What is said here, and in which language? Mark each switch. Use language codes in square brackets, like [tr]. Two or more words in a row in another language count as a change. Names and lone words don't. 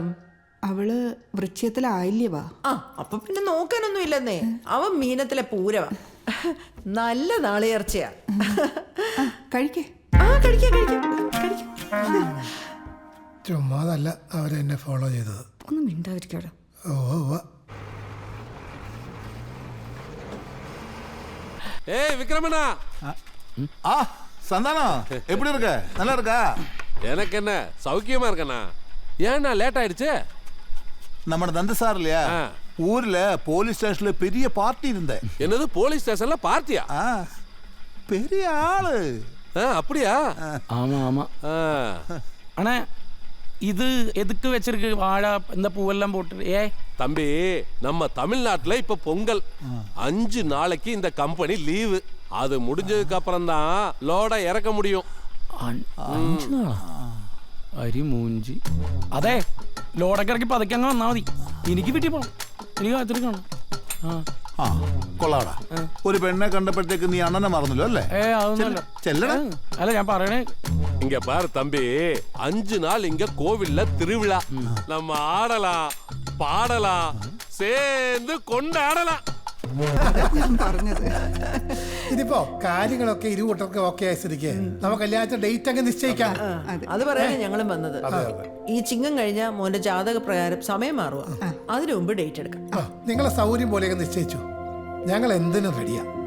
[ml] അവള് വൃശ്ചികത്തിലായില്യവാ. അപ്പൊ പിന്നെ നോക്കാനൊന്നും ഇല്ലെന്നേ. അവൻ മീനത്തിലെ പൂരവാ. നല്ല നാളികേർച്ചയാ. കഴിക്കേ. കഴിക്കാം കഴിക്കാം കഴിക്കാം. ചുമ്മാതല്ല അവരെന്നെ ഫോളോ ചെയ്തത്. ഒന്നും മിണ്ടാതിരിക്കാടോ. [ta] விக்ரமண்ணா, சந்தானம் எப்படி இருக்க? நல்லா இருக்கா? எனக்கு என்ன சௌக்கியமா இருக்கண்ணா. ஏன்னா லேட் ஆயிடுச்சு? நம்ம நந்த சார் இல்லையா, ஊர்ல [en] police station [ta] பெரிய பார்ட்டி இருந்தேன். என்னது, [en] police station [ta] பார்ட்டியா? பெரிய ஆளு. அப்படியா? ஆமா ஆமா. ஆனா இது எதுக்கு வச்சிருக்கு வாழை இந்த பூவெல்லாம் போட்டு? தம்பி, நம்ம தமிழ்நாட்டுல இப்ப பொங்கல் 5 நாளைக்கு இந்த [en] company leave. [ta] அது முடிஞ்சதுக்கு அப்புறம் தான் லோட இறக்க முடியும். [ml] 5 നാളാ? അരി മൂഞ്ചി. അതെ, ലോഡൊക്കെ ഇറക്കി പതുക്കെ അങ്ങ് വന്നാ മതി. എനിക്ക് വീട്ടിൽ പോണം, എനിക്ക് കാത്തിരിക്കണം. കൊള്ളാടാ. ഒരു പെണ്ണെ കണ്ടപ്പോഴത്തേക്ക് നീ അണ്ണനെ മറന്നല്ലോ അല്ലേ? അതൊന്നുമല്ല. ചെല്ലടാ. അല്ല, ഞാൻ പറയണേ. [ta] இங்க பாரு தம்பி, 5 நாள் இங்க கோவில்ல திருவிழா. நம்ம ஆடலாம், பாடலாம், சேர்ந்து கொண்டாடலாம். [ml] ഇതിപ്പോ കാര്യങ്ങളൊക്കെ ഇരുകൂട്ടർക്ക് ഓക്കെ ആയി സ്ഥിതിക്ക് നമുക്ക് കല്യാണത്തിന്റെ ഡേറ്റ് അങ്ങ് നിശ്ചയിക്കാം. അത് പറയാനാണ് ഞങ്ങളും വന്നത്. ഈ ചിങ്ങം കഴിഞ്ഞ മോന്റെ ജാതക പ്രകാരം സമയം മാറുക. അതിനു മുമ്പ് ഡേറ്റ് എടുക്കാം. നിങ്ങളെ സൗകര്യം പോലെയൊക്കെ നിശ്ചയിച്ചു. ഞങ്ങൾ എന്തിനും റെഡിയാ.